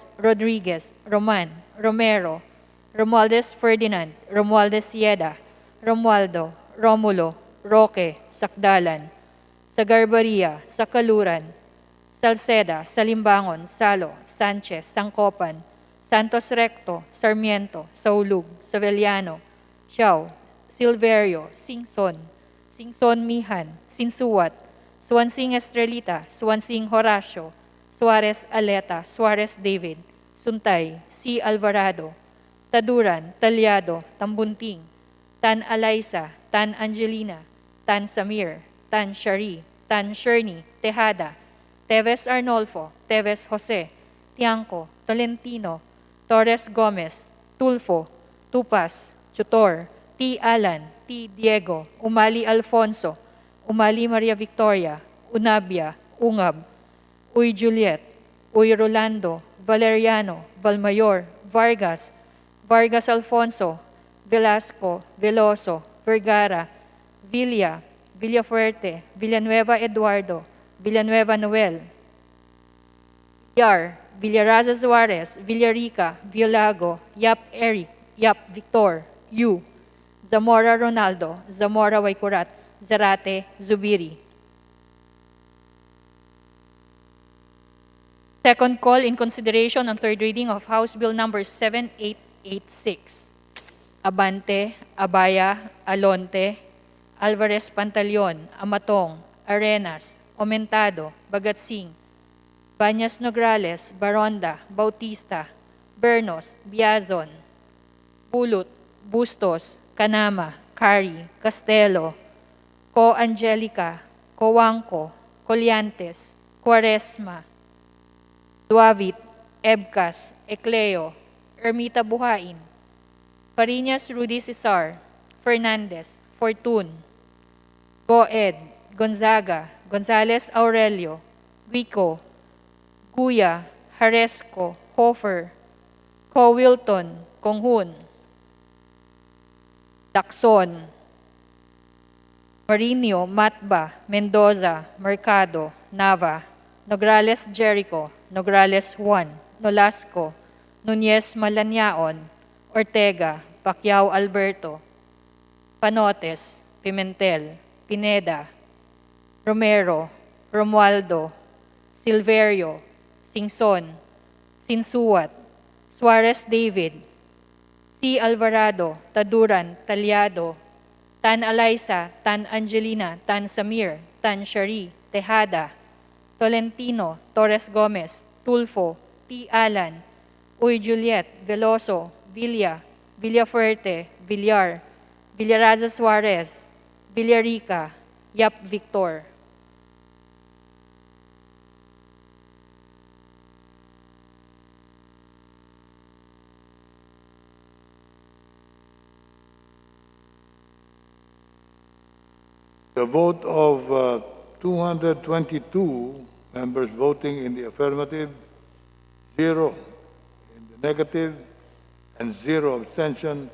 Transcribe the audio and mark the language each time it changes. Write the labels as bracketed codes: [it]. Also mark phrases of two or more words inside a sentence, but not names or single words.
[en] Rodriguez, Roman, Romero, Romualdez Ferdinand, Romualdez Sieda, Romualdo, Romulo, Roque, Sakdalan, Sagarbaria, Sakaluran, Salceda, Salimbangon, Salo, Sanchez, Sangkopan, Santos Recto, Sarmiento, Saulug, Savellano, Xiao, Silverio, Singson, Singson Mihan, Sinsuwat, Swansing Estrelita, Swansing Horacio, Suarez Aleta, Suarez David, Suntay, C. Alvarado, Taduran, Talyado, Tambunting, Tan Alaysa, Tan Angelina, Tan Samir, Tan Shari, Tan Sherny, Tejada, Teves Arnolfo, Teves Jose, Tiangco, Tolentino, Torres Gomez, Tulfo, Tupas, Chutor, T. Alan, T. Diego, Umali Alfonso, Umali Maria Victoria, Unabia, Ungab, Uy Juliet, Uy Rolando, Valeriano, Valmayor, Vargas, Vargas Alfonso, Velasco, Veloso, Vergara, Villa, Villafuerte, Villanueva Eduardo, Villanueva Noel, Villar, Villaraza Suarez, Villarica, Villago, Yap Eric, Yap Victor, Yu, Zamora Ronaldo, Zamora Waikurat, Zarate, Zubiri. Second call in consideration on third reading of House Bill Number 7886. Abante, Abaya, Alonte, Alvarez Pantaleon, Amatong, Arenas, Omentado, Bagatsing, Banyas Nograles, Baronda, Bautista, Bernos, Biazon, Pulot, Bustos, Canama, Cari, Castelo, Co Angelica, Coangco, Colliantes, Quaresma, Duavit, Ebcas, Ecleo, Ermita Buhain, Fariñas Rudy Cesar, Fernandez, Fortun, Goed, Gonzaga, Gonzales Aurelio, Vico, Guya, Haresco, Hofer, Co Wilton, Konghun, Lacson, Marinio, Matba, Mendoza, Mercado, Nava, Nograles Jericho, Nograles Juan, Nolasco, Nunez Malanyaon, Ortega, Pacquiao Alberto, Panotes, Pimentel, Pineda, Romero, Romualdo, Silverio, Singson, Sinsuwat, Suarez David, C. Alvarado, Taduran, Talyado, Tan Eliza, Tan Angelina, Tan Samir, Tan Shari, Tejada, Tolentino, Torres Gomez, Tulfo, T. Alan, Uy Juliet, Veloso, Villa, Villafuerte, Villar, Villaraza Suarez, Villarica, Yap Victor. The vote of 222 members voting in the affirmative, 0 in the negative, and 0 abstention.